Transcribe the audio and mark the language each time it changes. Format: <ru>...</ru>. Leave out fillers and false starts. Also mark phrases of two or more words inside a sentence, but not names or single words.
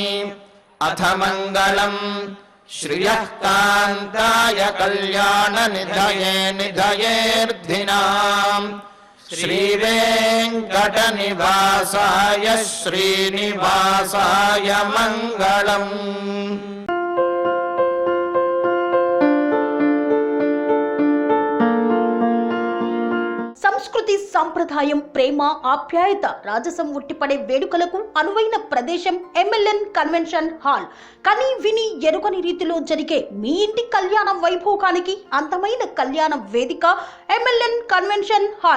<sa>अथ मङ्गलम् श्रियः कान्ताय कल्याणनिधये निधयेऽर्धिनाम् श्रीवेङ्कटनिवासाय श्रीनिवासाय मङ्गलम्।</sa> <te>సంస్కృతి సంప్రదాయం ప్రేమ ఆప్యాయత రాజసం ఉట్టిపడే వేడుకలకు అనువైన ప్రదేశం ఎంఎల్ఎన్ కన్వెన్షన్ హాల్. కని విని ఎరుగని రీతిలో జరిగే మీ ఇంటి కళ్యాణ వైభోగానికి అందమైన కళ్యాణ వేదిక ఎంఎల్ఎన్ కన్వెన్షన్ హాల్.</te>